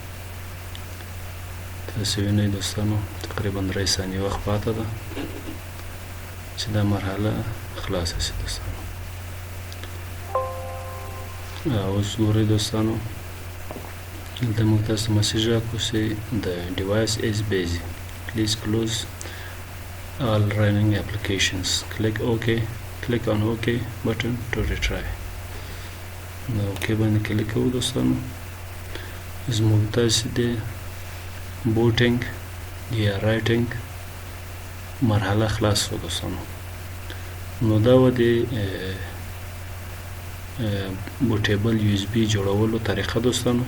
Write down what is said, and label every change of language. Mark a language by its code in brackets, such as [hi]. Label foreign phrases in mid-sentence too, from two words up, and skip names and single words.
[ps] تاسې وینئ دوستانو تقریبا 3 ثانیې وخت پاته ده چې دا مرحله خلاصه شي دوستانو. اوس ګورئ دوستانو دلته موږ تاسو ته مسیج راکړو چې [en] the device is busy, please close all running applications, click on OK button to retry. [ps] نو اوکې باندې کلیک کوو دوستانو. زموږ تاسې د بوټینګ یا رایټینګ مرحله خلاص شوه دوستانو. نو دا و د بوټیبل USB جوړولو طریقه دوستانو.